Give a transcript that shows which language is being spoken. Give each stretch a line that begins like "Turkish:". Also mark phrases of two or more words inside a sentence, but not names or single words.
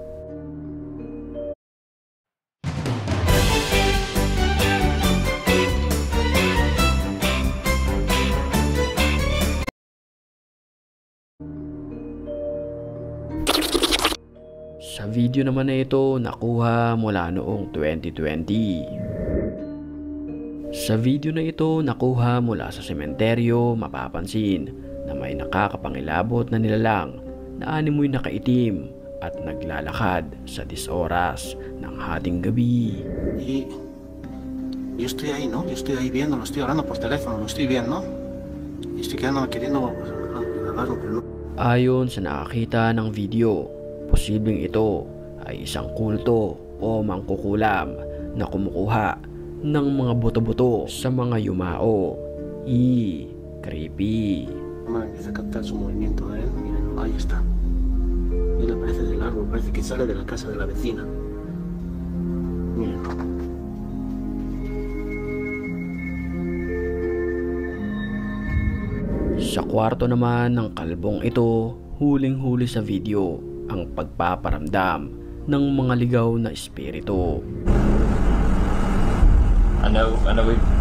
Filipino: Sa video naman na ito nakuha mula noong 2020. Sa video na ito nakuha mula sa sementeryo, mapapansin na may nakakapangilabot na nilalang na animoy nakaitim at naglalakad sa 10 oras ng hating gabi.
Spanish: Yo estoy ahí, ¿no? Yo estoy ahí viendo, lo estoy hablando por teléfono, lo estoy viendo. Y estoy queriendo hablarlo, pero no.
Filipino: Ayon sa nakakita ng video, posibleng ito ay isang kulto o mangkukulam na kumukuha ng mga buto-buto sa mga yumao.
English: Creepy.
Spanish: Empieza a captar su movimiento de él. Miren, ahí está. Él aparece del árbol, parece que sale de la casa de la vecina. Miren.
Filipino: Sa kwarto naman ng kalbong ito, huling-huli sa video ang pagpaparamdam ng mga ligaw na espiritu. Ano ba?